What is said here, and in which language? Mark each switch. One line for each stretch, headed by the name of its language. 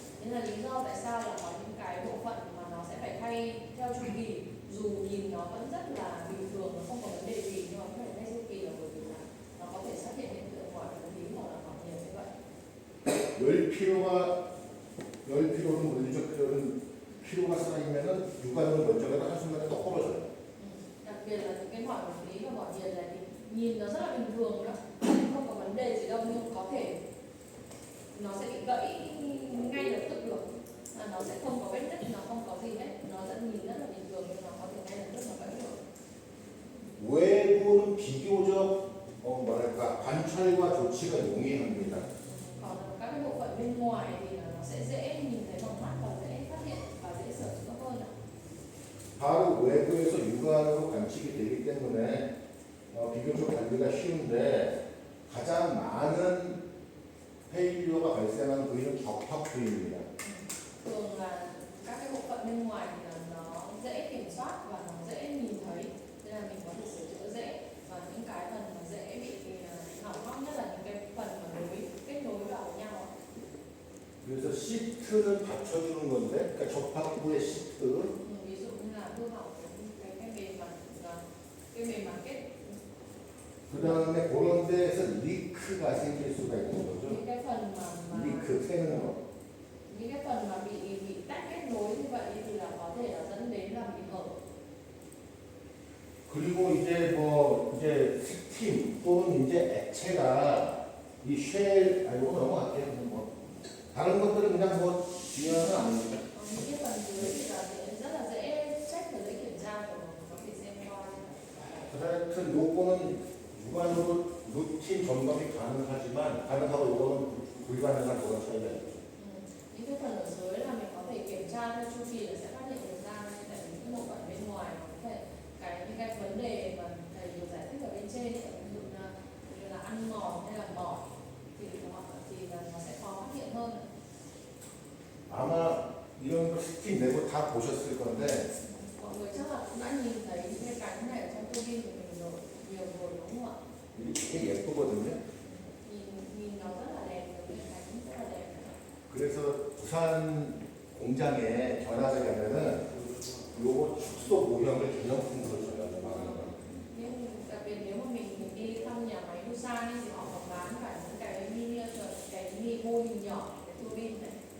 Vietnamese: Nên là lý do tại sao là có những cái bộ phận mà nó sẽ phải thay theo chu kỳ, dù nhìn nó vẫn rất là bình thường, nó không có vấn đề gì, nhưng mà phải thay chu kỳ là bởi vì là nó có thể xuất hiện hiện tượng mỏi vật lý hoặc là mỏi nhiệt như vậy.
Korean: 열피로는 물리적 피로가 쌓이면은 육안으로 멀쩡해도 한순간에 또 떨어져요.
Vietnamese: Đặc biệt là những cái mỏi vật lý và mỏi nhiệt này thì nhìn nó rất là bình thường đó, không có vấn đề gì đâu, nhưng có thể nó sẽ bị gãy ngay lập tức được, mà nó sẽ không có vết nứt, nó không có gì hết, nó sẽ nhìn rất là bình thường nhưng nó có thể ngay lập tức nó gãy được.
Korean: 외부는 비교적 관찰과 조치가 용이합니다.
Vietnamese: Còn các cái bộ phận bên ngoài thì là nó sẽ dễ nhìn thấy bằng mắt và dễ phát hiện và dễ sửa chữa hơn ạ.
Korean: 바로 외부에서 육안으로 관측이 되기 때문에 비교적 관리가 쉬운데 가장 많은 페일리어가 발생하는 부위는 격팍 부위입니다.
Vietnamese: Thường là các cái bộ phận bên ngoài thì là nó dễ kiểm soát và nó dễ nhìn thấy, nên là mình có thể sửa chữa dễ. Và những cái phần mà dễ bị hỏng hóc nhất là những cái phần mà kết nối vào với nhau.
Korean: 그래서 시트를 받쳐주는 건데, 그러니까 접합부의 시트,
Vietnamese: Ví dụ như là hư hỏng cái bề mặt kết,
Korean: 그 다음에 그런 데에서 리크가 생길 수가 있는 거죠.
Vietnamese: những cái phần mà
Korean: 리크 새는 거.
Vietnamese: những cái phần mà bị tách kết nối như vậy thì là có thể là dẫn đến là bị hở.
Korean: 그리고 이제 스팀 또는 이제 액체가 이 쉘, 이거 넘어갈게요. 뭐 다른 것들은 그냥 뭐 중요한 건 아닙니다.
Vietnamese: Những cái phần dưới thì là rất là dễ check và dễ kiểm tra và có thể xem qua.
Korean: 하여튼 요거는 육안으로 루틴 점검이 가능하고 요거는 불가능한 그런 차이가 있죠.
Vietnamese: Những cái phần ở dưới là mình có thể kiểm tra theo chu kỳ là sẽ phát hiện được ra, tại vì những bộ phận bên ngoài nó có thể những cái vấn đề mà thầy vừa giải thích ở bên trên ấy, ví dụ là ăn mòn hay là mỏi thì là nó sẽ khó phát hiện hơn.
Korean: 아마 이런 거 스팀 내고 다 보셨을 건데
Vietnamese: Mọi người chắc là cũng đã nhìn thấy những cái cánh này ở trong tua bin của mình rồi nhiều rồi đúng không ạ?
Korean: 이게 예쁘거든요.
Vietnamese: Nhìn nó rất là đẹp, những cái cánh rất là đẹp.
Korean: 그래서 부산 공장에 견학을 가면은 요거 축소 모형을 기념품으로 줘요.
Vietnamese: Nhưng đặc biệt nếu mà mình đi thăm nhà máy Busan ấy, thì họ còn bán cả những cái miniature, cái mô hình nhỏ cái tua bin này.